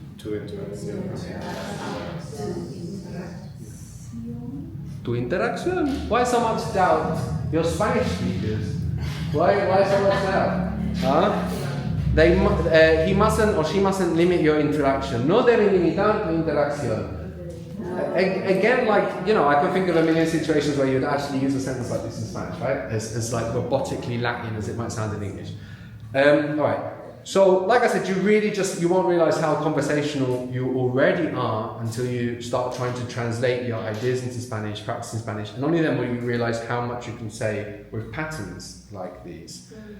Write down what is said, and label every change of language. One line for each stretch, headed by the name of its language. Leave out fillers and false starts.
English: To interaction. To interaction. Why so much doubt? You're Spanish speakers. Why so much doubt? Huh? He mustn't or she mustn't limit your interaction.
Spanish: No debe limitar tu interacción.
English: Again, like, you know, I can think of a million situations where you'd actually use a sentence like this in Spanish, right? As like robotically Latin as it might sound in English. Alright. So, like I said, you won't realise how conversational you already are until you start trying to translate your ideas into Spanish, practicing Spanish, and only then will you realise how much you can say with patterns like these.